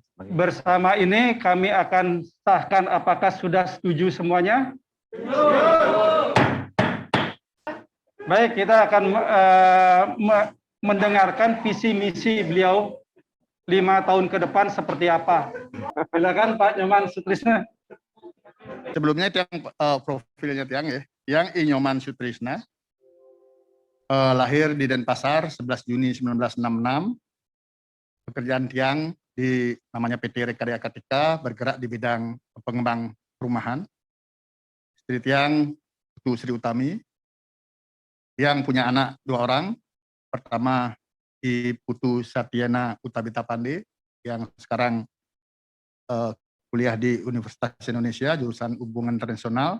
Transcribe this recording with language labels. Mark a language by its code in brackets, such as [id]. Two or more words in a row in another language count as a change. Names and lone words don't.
[id] bersama ini kami akan sahkan apakah sudah setuju semuanya. Baik, kita akan mendengarkan visi misi beliau 5 tahun ke depan seperti apa. Silakan Pak Nyoman Sutrisna. Sebelumnya Tiang profilnya Tiang ya, Tiang I Nyoman Sutrisna, lahir di Denpasar 11 Juni 1966. Pekerjaan Tiang di namanya PT Rekarya Kartika, bergerak di bidang pengembang perumahan. Istri Tiang Putu Sri Utami, yang punya anak 2 orang. Pertama I Putu Satyana Utabita Pande, yang sekarang kuliah di Universitas Indonesia jurusan Hubungan Internasional.